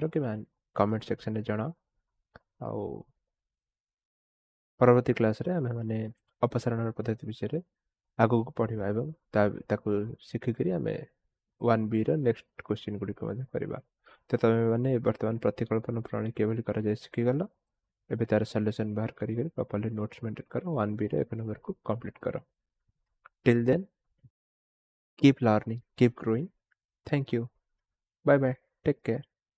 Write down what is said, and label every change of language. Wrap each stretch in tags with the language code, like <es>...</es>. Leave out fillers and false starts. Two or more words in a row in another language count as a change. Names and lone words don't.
<or>କିମ୍ବା</or> <en>comment sectionରେ</en> <or>ଜଣାଅ ଆଉ ପରବର୍ତ୍ତୀ କ୍ଲାସ୍ରେ ଆମେମାନେ ଅପସାରଣର ପଦ୍ଧତି ବିଷୟରେ ଆଗକୁ ପଢ଼ିବା ଏବଂ ତାକୁ ଶିଖିକରି ଆମେ 1Bର</or> <en>next question</en> <or>ଗୁଡ଼ିକ ମଧ୍ୟ କରିବା ତ ତୁମେମାନେ ବର୍ତ୍ତମାନ ପ୍ରତିକଳ୍ପନ ପ୍ରଣାଳୀ କିଭଳି କରାଯାଏ ଶିଖିଗଲ ଏବେ ତାର ସଲ୍ୟୁସନ୍ ବାହାର କରିକି</or> <en>properly notes maintain</en> <or>କର 1Bର 1 ନମ୍ବରକୁ କମ୍ପ୍ଲିଟ୍ କର</or> <en>till then keep learning keep growing thank you bye bye take care</en>